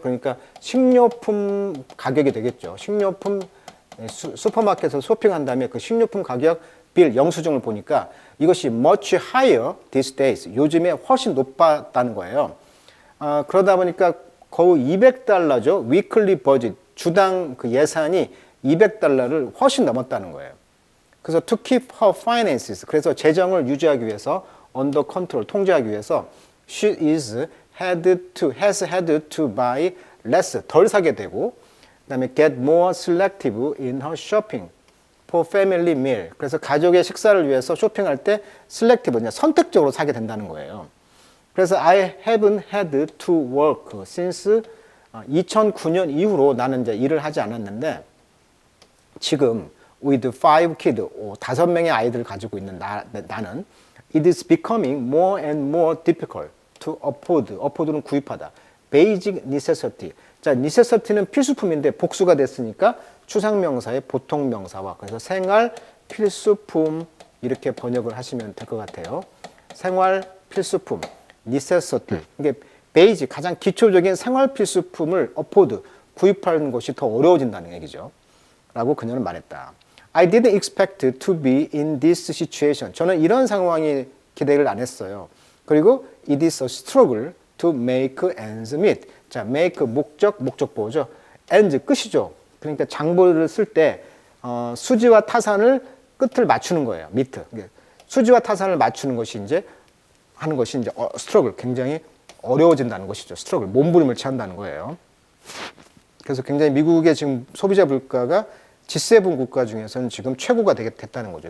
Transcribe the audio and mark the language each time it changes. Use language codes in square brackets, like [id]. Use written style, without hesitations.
[ko] 그러니까 식료품 가격이 되겠죠. 식료품 슈퍼마켓에서 쇼핑한 다음에 그 식료품 가격 빌 영수증을 보니까 이것이 [en] much higher these days. [ko] 요즘에 훨씬 높았다는 거예요. 그러다 보니까 거의 $200죠. [en] weekly budget. [ko] 주당 그 예산이 $200를 훨씬 넘었다는 거예요. [en] 그래서 to keep her finances. [ko] 그래서 재정을 유지하기 위해서 [en] under control, [ko] 통제하기 위해서 [en] she has had to buy less, [ko] 덜 사게 되고 그다음에 [en] get more selective in her shopping for family meal. [ko] 그래서 가족의 식사를 위해서 쇼핑할 때 selective, 선택적으로 사게 된다는 거예요. [en] 그래서 I haven't had to work since [ko] 2009년 이후로 나는 이제 일을 하지 않았는데 지금 [en] with 5 kids, [ko] 5명의 아이들을 가지고 있는 나는 [en] it is becoming more and more difficult to afford는 구입하다. basic necessity. [ko] 자, necessity는 필수품인데 복수가 됐으니까 추상명사의 보통명사와 그래서 생활 필수품 이렇게 번역을 하시면 될 것 같아요. 생활 필수품, necessity. 이게 [en] basic, [ko] 가장 기초적인 생활 필수품을 afford, 구입하는 것이 더 어려워진다는 얘기죠. 라고 그녀는 말했다. [en] I didn't expect to be in this situation. [ko] 저는 이런 상황이 기대를 안 했어요. [en] 그리고 it is a struggle to make ends meet. [ko] 자, make 목적보호죠. ends 끝이죠. 그러니까 장보를 쓸 때 수지와 타산을 끝을 맞추는 거예요. [en] meet. [ko] 수지와 타산을 맞추는 것이 이제 하는 것이 이제 struggle, 굉장히 어려워진다는 것이죠. struggle, 몸부림을 취한다는 거예요. 그래서 굉장히 미국의 지금 소비자 물가가 G7 국가 중에서는 지금 최고가 됐다는 거죠.